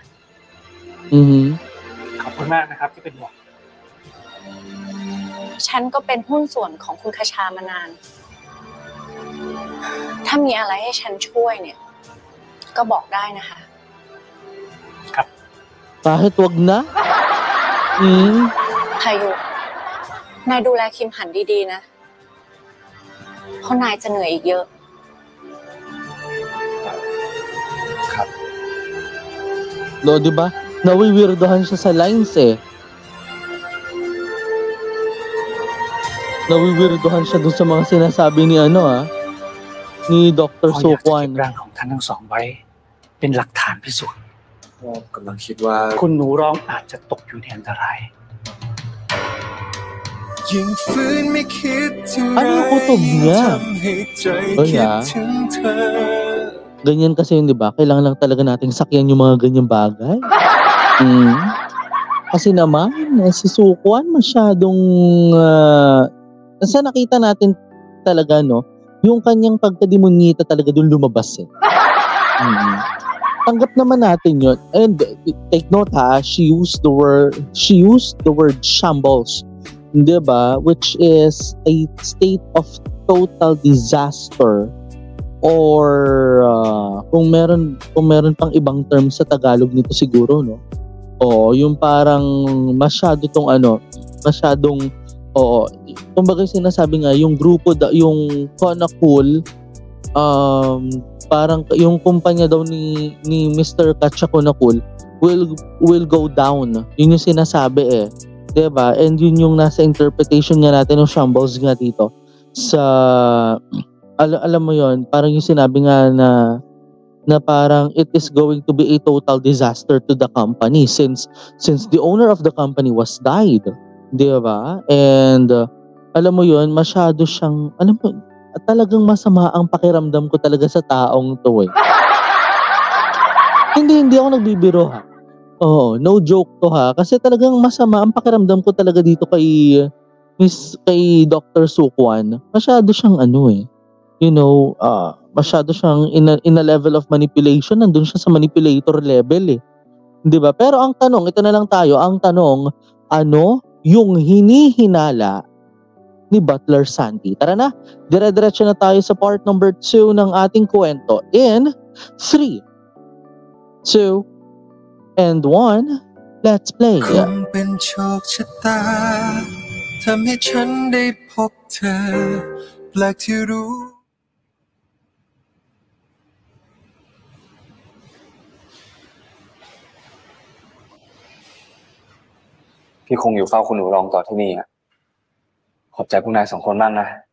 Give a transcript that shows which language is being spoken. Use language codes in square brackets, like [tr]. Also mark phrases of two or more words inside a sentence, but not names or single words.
[th] Mm-hmm. ขอบคุณมากนะครับที่เป็นห่วง ฉันก็เป็นหุ้นส่วนของคุณคชามานาน ถ้ามีอะไรให้ฉันช่วยเนี่ย ก็บอกได้นะคะ ครับ [tl] Kahit wag na? Hmm? [th] พายุนายดูแลคิมหันดีๆนะเพราะนายจะเหนื่อยอีกเยอะ ครับ [tl] No, di ba? Nawiwirdohan siya sa lines eh. Nawiwirdohan siya dun sa mga sinasabi ni ni Dr. [th] พ่ออยากจะเก็บ Sokwan. ร่างของท่านทั้งสองไว้ เป็นหลักฐานพิสูจน์ พ่อกำลังคิดว่า คุณหนูร้องอาจจะตกอยู่ในอันตราย ยิ่งฟื้นไม่คิดถึง [tl] Ano yung kutob niya? [th] ทำให้ใจ [tl] Oy, [th] คิด [tl] ah. [th] ถึงเธอ [tl] Ganyan kasi yun, di ba? Kailangan lang talaga nating sakyan yung mga ganyang bagay. Kasi naman, si Sokwan masyadong... sa nakita natin talaga, no? Yung kanyang pagkademonyita talaga dun lumabas eh. Tanggap naman natin yun. [en] And take note ha, she used the word shambles. [tl] Di ba? [en] Which is a state of total disaster. [tl] Or kung meron pang ibang term sa Tagalog nito siguro, no? Oo, yung parang masyadong kumbaga sinasabi nga yung grupo yung Konakul, parang yung kumpanya daw ni Mr. [en] Katcha Konakul will go down. [tl] Yun yung sinasabi eh. 'Di ba? And yun yung nasa interpretation nga natin ng shambles nga dito sa alam mo yon, parang yung sinabi nga na parang [en] it is going to be a total disaster to the company since the owner of the company was died, [tl] 'di ba? And alam mo yon, masyado siyang talagang masama ang pakiramdam ko talaga sa taong to eh. Hindi ako nagbibiro ha. Oo, no joke to ha, kasi talagang masama ang pakiramdam ko talaga dito kay Dr. Sokwan. Masyado siyang masyado siyang [en] in a level of manipulation, [tl] nandun siya sa [en] manipulator level [tl] eh. 'Di ba? Pero ang tanong, ito na lang tayo, ang tanong, ano yung hinihinala ni Butler Sandy? Tara na, dire-diretso na tayo sa [en] part number [tl] 2 ng ating kwento in 3, 2, and 1, [en] let's play. [th] คงเป็นโชคชะตาทำให้ฉันได้พบเธอแปลกที่รู้ พี่คงอยู่เฝ้าคุณหนูรองต่อที่นี่อ่ะขอบใจพวกนาย2 คนมากนะ